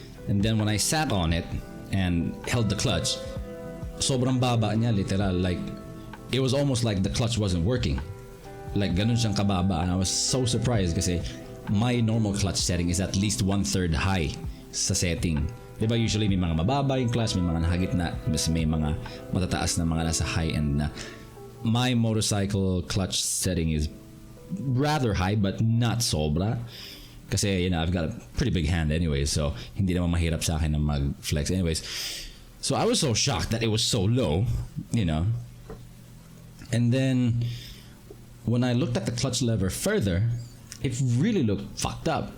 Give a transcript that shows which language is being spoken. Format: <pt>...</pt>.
<en>And then when I sat on it and held the clutch,</en> <tl>sobrang baba niya, literal.</tl> <en>Like, it was almost like the clutch wasn't working. Like,</en> <tl>ganun siyang kababa.</tl> <en>And I was so surprised kasi my normal clutch setting is at least 1/3 high sa setting.</en> <tl>Diba usually may mga mababa yung clutch, may mga nakagitna, mas may mga matataas na mga nasa high end na.</tl> <en>My motorcycle clutch setting is rather high but not sobra. Kasi I've got a pretty big hand anyways, so</en> <tl>hindi naman mahirap sa akin na mag-flex</tl> <en>anyways. So I was so shocked that it was so low, And then when I looked at the clutch lever further, it really looked fucked up.</en>